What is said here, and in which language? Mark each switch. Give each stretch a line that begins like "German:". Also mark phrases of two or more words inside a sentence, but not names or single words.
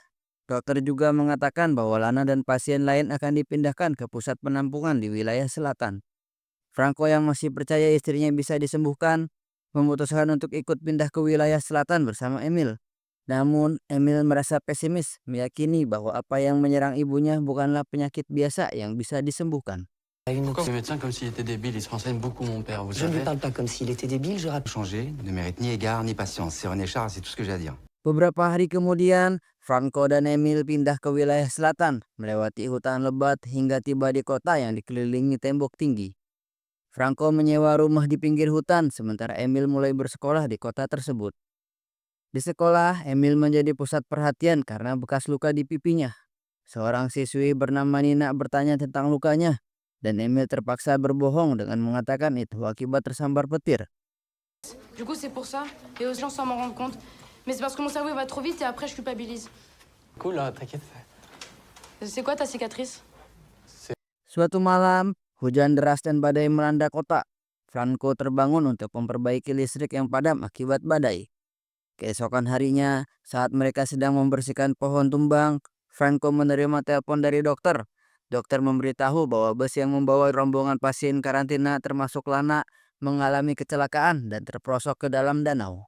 Indonesian: Dokter juga mengatakan bahwa Lana dan pasien lain akan dipindahkan ke pusat penampungan di wilayah selatan. Franco yang masih percaya istrinya bisa disembuhkan, memutuskan untuk ikut pindah ke wilayah selatan bersama Emil. Namun, Emil merasa pesimis, meyakini bahwa apa yang menyerang ibunya bukanlah penyakit biasa yang bisa disembuhkan.
French: Pourquoi le médecin comme s'il était débile, il se renseigne beaucoup mon père, vous Je ne lui savez. parle pas comme s'il était débile, je rappelle. Changer ne mérite ni égard ni patience. C'est René Charles, c'est tout ce que j'ai à dire.
Indonesian: Beberapa hari kemudian, Franco dan Emil pindah ke wilayah selatan, melewati hutan lebat hingga tiba di kota yang dikelilingi tembok tinggi. Franco menyewa rumah di pinggir hutan, sementara Emil mulai bersekolah di kota tersebut. Di sekolah, Emil menjadi pusat perhatian karena bekas luka di pipinya. Seorang siswi bernama Nina bertanya tentang lukanya, dan Emil terpaksa berbohong dengan mengatakan itu akibat tersambar petir.
French: Du coup, c'est pour ça. Et aux gens sans m'en rendre compte. Mais c'est parce que mon cerveau il va trop vite et après je culpabilise. Cool, là, t'inquiète. C'est quoi ta cicatrice?
Indonesian: Suatu malam, hujan deras dan badai melanda kota. Franco terbangun untuk memperbaiki listrik yang padam akibat badai. Keesokan harinya, saat mereka sedang membersihkan pohon tumbang, Franco menerima telepon dari dokter. Dokter memberitahu bahwa bus yang membawa rombongan pasien karantina termasuk Lana mengalami kecelakaan dan terperosok ke dalam danau.